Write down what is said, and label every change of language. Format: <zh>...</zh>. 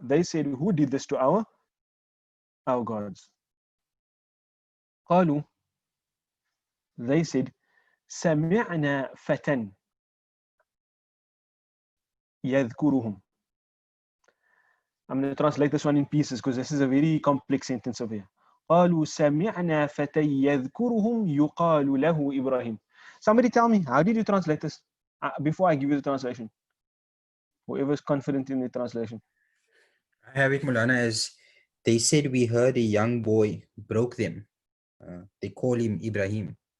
<en>They said, who did this to our gods?</en> <ar>قالوا,</ar> <en>they said,</en> <ar>سمعنا فتى يذكرهم.</ar> <en>I'm going to translate this one in pieces because this is a very complex sentence over here.</en> <ar>قالوا سمعنا فتى يذكرهم يقال له إبراهيم.</ar> <en>Somebody tell me, how did you translate this? Before I give you the translation. Whoever's confident in the translation. I have it, Mulana, as they said we heard a young boy broke them. They call him Ibrahim.</en>